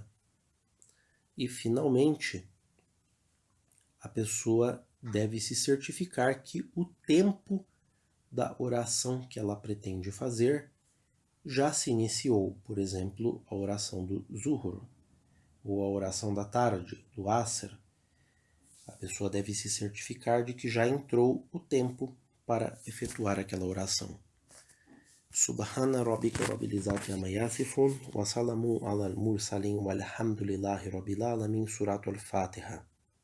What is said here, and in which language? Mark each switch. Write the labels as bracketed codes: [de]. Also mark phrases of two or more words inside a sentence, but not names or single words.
[pt] E, finalmente, a pessoa deve se certificar que o tempo da oração que ela pretende fazer já se iniciou. Por exemplo, a oração do Zuhur, ou a oração da tarde, do Asr. A pessoa deve se certificar de que já entrou o tempo para efetuar aquela oração. [ar] سبحان ربك رب العزة عما يصفون وسلام على المرسلين والحمد لله رب العالمين. [pt] Suratul Fatiha.